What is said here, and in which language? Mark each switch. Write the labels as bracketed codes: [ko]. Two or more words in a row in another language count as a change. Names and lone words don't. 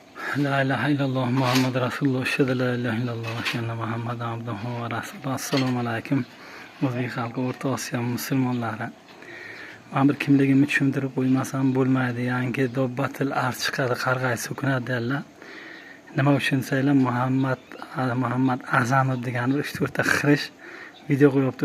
[ar] لا إله إلا الله محمد رسول الله. شهادة لا إله إلا الله. شهادة محمد عبده ورسوله. السلام عليكم. [uz] O'zbek xalqi, O'rta Osiyo musulmonlari. Men bir kimligimni tushuntirib qo'ymasam bo'lmaydi. Yangi dobbatil arz chiqadi, qarg'ay so'kinadi derlar. Nima uchun desanglar, Muhammad Azamov degan 3-4 ta xirish video qo'yibdi.